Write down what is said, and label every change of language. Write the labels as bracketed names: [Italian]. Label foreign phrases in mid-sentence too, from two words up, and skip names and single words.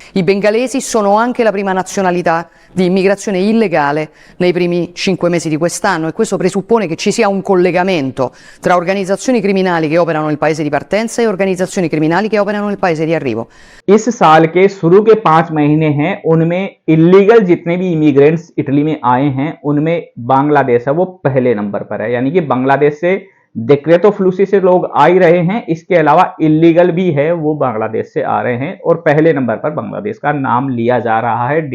[Italian] I bengalesi sono anche la prima nazionalità di immigrazione illegale nei primi 5 mesi di quest'anno e questo presuppone che ci sia un collegamento tra organizzazioni criminali che operano nel paese di partenza e organizzazioni criminali che operano nel paese di arrivo. [Hindi] इस साल के शुरू के 5 महीने हैं, उनमें इलीगल जितने भी इमिग्रेंट्स इटली में आए हैं उनमें बांग्लादेश है वो पहले नंबर पर है, यानी कि बांग्लादेश से [Italian] decreto flussi [Hindi] से लोग आ ही रहे हैं, इसके अलावा इलीगल भी है वो बांग्लादेश से आ रहे हैं और पहले नंबर पर बांग्लादेश का नाम लिया जा रहा है।